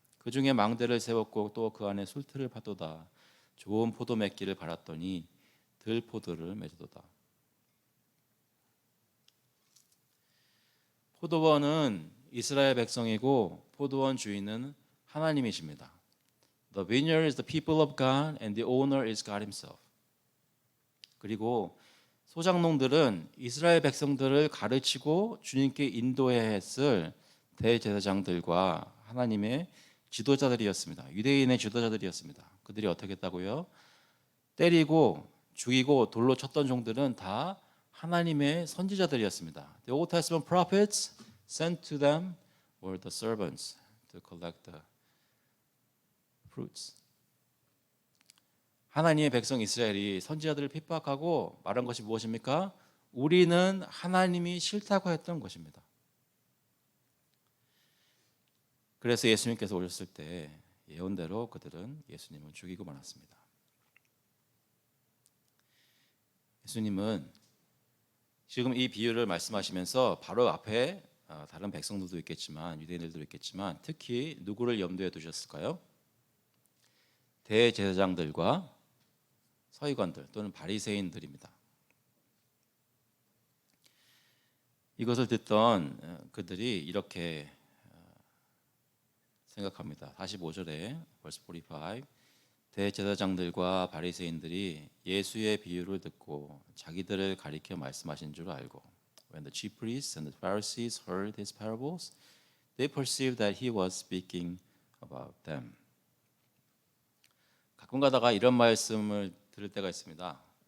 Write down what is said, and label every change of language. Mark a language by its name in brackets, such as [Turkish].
[Korean] 그 중에 망대를 세웠고 또 그 안에 술틀을 파도다. 좋은 포도 맺기를 바랐더니 들포도를 맺어도다. 포도원은 이스라엘 백성이고 포도원 주인은 하나님이십니다. [English] The vineyard is the people of God and the owner is God Himself. [Korean] 그리고 소작농들은 이스라엘 백성들을 가르치고 주님께 인도해야 했을 대제사장들과 하나님의 지도자들이었습니다. 유대인의 지도자들이었습니다. 그들이 어떻게 했다고요? 때리고 죽이고 돌로 쳤던 종들은 다 하나님의 선지자들이었습니다. [English] The Old Testament prophets sent to them were the servants to collect the fruits. [Korean] 하나님의 백성 이스라엘이 선지자들을 핍박하고 말한 것이 무엇입니까? 우리는 하나님이 싫다고 했던 것입니다. 그래서 예수님께서 오셨을 때 예언대로 그들은 예수님을 죽이고 말았습니다. 예수님은 지금 이 비유를 말씀하시면서 바로 앞에 다른 백성들도 있겠지만 유대인들도 있겠지만 특히 누구를 염두에 두셨을까요? 대제사장들과 서기관들 또는 바리새인들입니다. 이것을 듣던 그들이 이렇게 생각합니다. 45절에 [English] verse 45 [Korean] 대제사장들과 바리새인들이 예수의 비유를 듣고 자기들을 가리켜 말씀하신 줄 알고 [English] When the chief priests and the Pharisees heard his parables, they perceived that he was speaking about them. [Korean] 가끔 가다가 이런 말씀을 들을 때가 있습니다.